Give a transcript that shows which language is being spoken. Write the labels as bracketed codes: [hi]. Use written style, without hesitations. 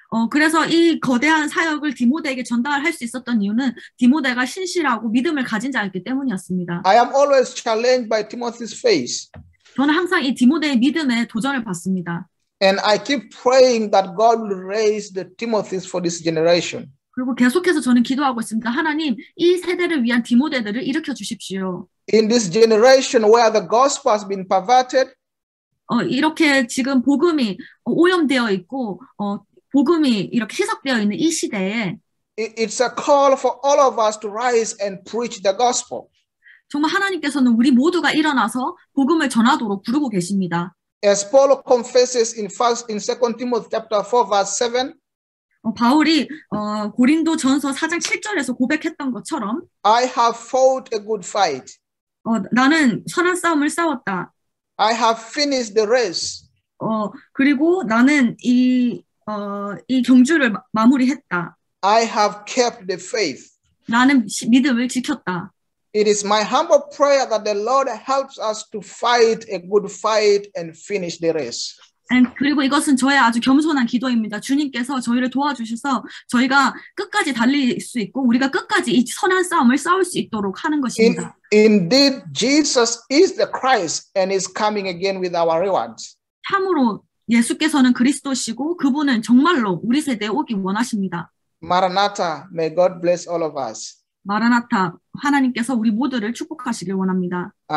[ko] 그래서 이 거대한 사역을 디모데에게 전달할 수 있었던 이유는 디모데가 신실하고 믿음을 가진 자였기 때문이었습니다. [en] I am always challenged by Timothy's faith. [ko] 저는 항상 이 디모데의 믿음에 도전을 받습니다. [en] And I keep praying that God will raise the Timothys for this generation. [ko] 그리고 계속해서 저는 기도하고 있습니다. 하나님, 이 세대를 위한 디모데들을 일으켜 주십시오. [en] In this generation where the gospel has been perverted, [ko] 이렇게 지금 복음이 오염되어 있고 복음이 이렇게 희석되어 있는 이 시대에 [en] it's a call for all of us to rise and preach the gospel. [ko] 정말 하나님께서는 우리 모두가 일어나서 복음을 전하도록 부르고 계십니다. [en] As Paul confesses in 2 Timothy chapter 4 verse 7, [ko] 바울이 고린도 전서 4장 7절에서 고백했던 것처럼 [en] I have fought a good fight. [ko] 나는 선한 싸움을 싸웠다. [en] I have finished the race. [ko] 그리고 나는 이 경주를 마무리했다. [en] I have kept the faith. [ko] 나는 믿음을 지켰다. [en] It is my humble prayer that the Lord helps us to fight a good fight and finish the race. [ko] 그리고 이것은 저의 아주 겸손한 기도입니다. 주님께서 저희를 도와주셔서 저희가 끝까지 달릴 수 있고 우리가 끝까지 이 선한 싸움을 싸울 수 있도록 하는 것입니다. [en] Indeed, Jesus is the Christ and is coming again with our rewards. [ko] 참으로 예수께서는 그리스도시고 그분은 정말로 우리 세대에 오기 원하십니다. [en] Maranatha, may God bless all of us. [ko] 마라나타, 하나님께서 우리 모두를 축복하시길 원합니다.